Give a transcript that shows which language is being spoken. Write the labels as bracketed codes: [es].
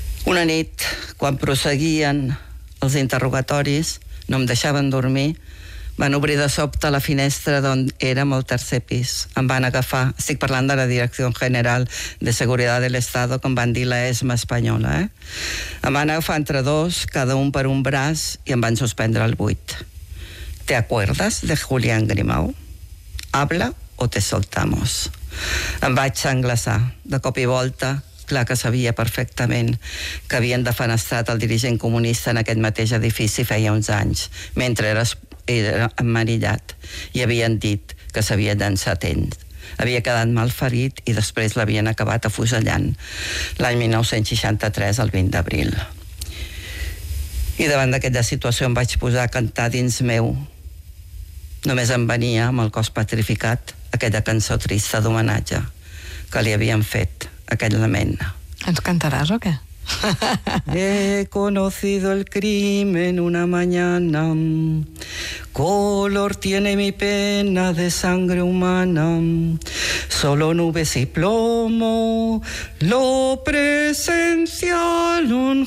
[ca] Una nit, quan proseguien els interrogatoris, no em deixaven dormir, van obrir de sobte la finestra d'on érem al tercer pis. Em van agafar, estic parlant de la Direcció General de Seguretat de l'Estat, com van dir la ESMA espanyola, eh? Em van agafar entre dos, cada un per un braç, i em van suspendre el buit. [es] ¿Te acuerdas de Julián Grimau? Habla o te soltamos. [ca] Em vaig englaçar, de cop i volta, clar que sabia perfectament que havien defenestrat el dirigent comunista en aquest mateix edifici feia uns anys, mentre era emmerillat, i havien dit que s'havia llançat ell. Havia quedat mal ferit i després l'havien acabat afusellant l'any 1963, el 20 d'abril. I davant d'aquella situació em vaig posar a cantar dins meu. Només em venia, amb el cos petrificat, aquella cançó trista d'homenatge que li havien fet aquell lament. Ens cantaràs o què? [es] He conocido el crimen una mañana. Color tiene mi pena de sangre humana. Solo nubes y plomo lo presenciaron.